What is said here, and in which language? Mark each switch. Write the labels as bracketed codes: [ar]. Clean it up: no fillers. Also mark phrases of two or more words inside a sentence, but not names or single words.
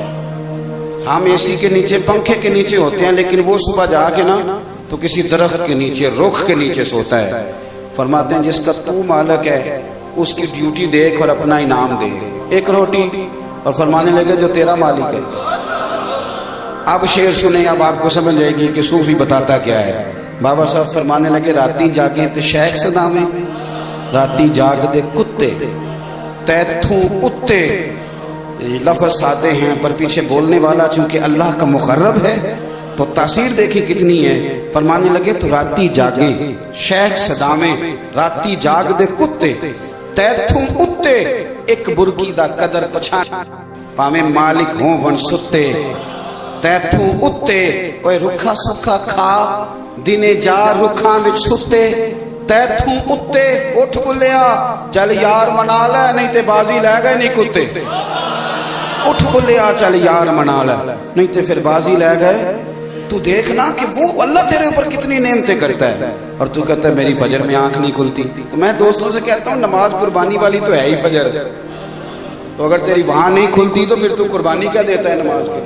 [ur] ہم اے سی کے نیچے، پنکھے کے نیچے ہوتے ہیں، لیکن وہ صبح جا کے نا تو کسی درخت کے نیچے، رخ کے نیچے سوتا ہے۔ فرماتے ہیں جس کا تو مالک ہے اس کی ڈیوٹی دیکھ اور اپنا انعام دے، ایک روٹی۔ اور فرمانے لگے جو تیرا مالک ہے۔ اب شعر سنیں، اب آپ کو سمجھ جائے گی کہ صوفی بتاتا کیا ہے۔ [pa] بابا صاحب [ur] فرمانے لگے [pa] راتی جاگے تے شیخ صدا میں، راتی جاگ دے کتے تیتھوں اتے۔ [ur] لفظ سادے ہیں پر پیچھے بولنے والا چونکہ اللہ کا مقرب ہے تو تاثیر دیکھی کتنی ہے۔ فرمانے لگے [pa] تو راتی جاگے شیخ صدا میں، راتی جاگ دے کتے تیتھوں اتے، ایک برکی دا قدر پچھان پاویں مالک ہوں ون ستے۔ تیتھوں اتے، اوے رکھا سکھا کھا دنے جا رکھاں وچ ستے۔ تیتھوں اتے، اٹھ بلیا چل یار منا لے نہیں تے بازی لے گئے نہیں کتے۔ اٹھ بلیا چل یار منا لے نہیں تے پھر بازی لے گئے۔ [ur] تو دیکھنا کہ وہ اللہ تیرے اوپر کتنی نعمتیں کرتا ہے، اور تو کہتا ہے میری فجر میں آنکھ نہیں کھلتی۔ تو میں دوستوں سے کہتا ہوں نماز قربانی والی تو ہے ہی فجر، تو اگر تیری وہاں نہیں کھلتی تو پھر تو قربانی کیا دیتا ہے نماز کے؟